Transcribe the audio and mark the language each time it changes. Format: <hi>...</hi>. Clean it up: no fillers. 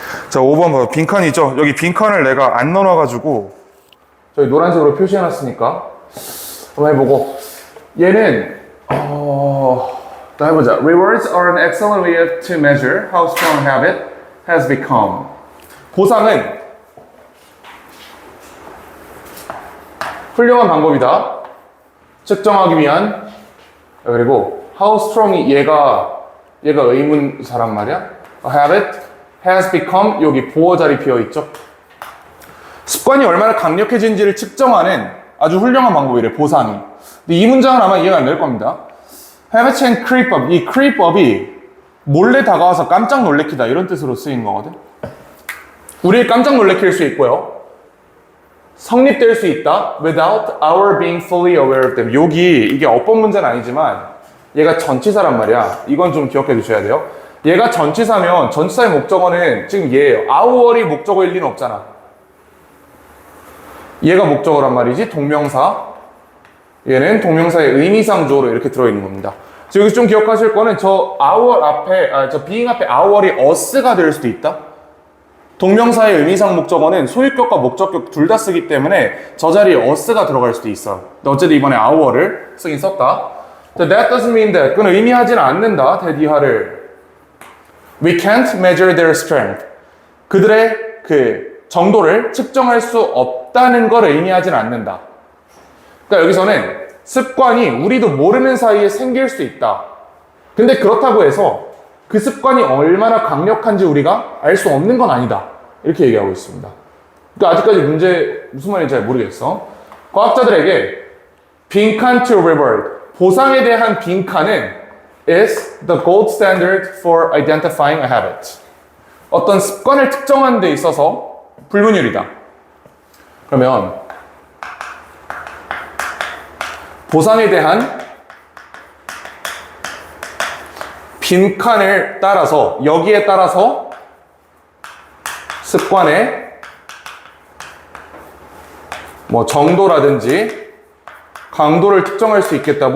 <ko>자, 5번 봐요. 빈칸이죠? 여기 빈칸을 내가 안 넣어놔가지고 저기 노란색으로 표시해놨으니까 한번 해보고 얘는 또 해보자.</ko> <en>Rewards are an excellent way to measure how strong a habit has become.</en> <ko>보상은 훌륭한 방법이다. 측정하기 위한. 그리고 how strong이 얘가 의문사란 말이야.</ko> <en>A habit has become,</en> <ko>여기 보어 자리 비어 있죠. 습관이 얼마나 강력해진지를 측정하는 아주 훌륭한 방법이래, 보상이. 근데 이 문장은 아마 이해가 안 될 겁니다.</ko> <en>Habit and creep up.</en> <ko>이 creep up이 몰래 다가와서 깜짝 놀래키다 이런 뜻으로 쓰인 거거든. 우리를 깜짝 놀래킬 수 있고요. 성립될 수 있다.</ko> <en>Without our being fully aware of them.</en> <ko>여기 이게 어법 문제는 아니지만 얘가 전치사란 말이야. 이건 좀 기억해 두셔야 돼요. 얘가 전치사면 전치사의 목적어는 지금 얘예요. our이 목적어일 리는 없잖아. 얘가 목적어란 말이지. 동명사. 얘는 동명사의 의미상 주어로 이렇게 들어있는 겁니다. 여기서 좀 기억하실 거는 저 our 앞에, 저 being 앞에 our이 us가 될 수도 있다. 동명사의 의미상 목적어는 소유격과 목적격 둘 다 쓰기 때문에 저 자리에 us가 들어갈 수도 있어. 근데 어쨌든 이번에 our를 쓰긴 썼다.</ko> <en>That doesn't mean that.</en> <ko>그건 의미하지는 않는다. that 이하를.</ko> <en>We can't measure their strength.</en> <ko>그들의 그 정도를 측정할 수 없다는 걸 의미하지는 않는다. 그러니까 여기서는 습관이 우리도 모르는 사이에 생길 수 있다. 근데 그렇다고 해서 그 습관이 얼마나 강력한지 우리가 알 수 없는 건 아니다. 이렇게 얘기하고 있습니다. 그러니까 아직까지 문제 무슨 말인지 잘 모르겠어. 과학자들에게 빈칸</ko> <en>to reward,</en> <ko>보상에 대한 빈칸은</ko> <en>is the gold standard for identifying a habit.</en> <ko>어떤 습관을 특정하는 데 있어서 불문율이다. 그러면 보상에 대한 빈칸을 따라서 여기에 따라서 습관의 뭐 정도라든지 강도를 특정할 수 있겠다.</ko>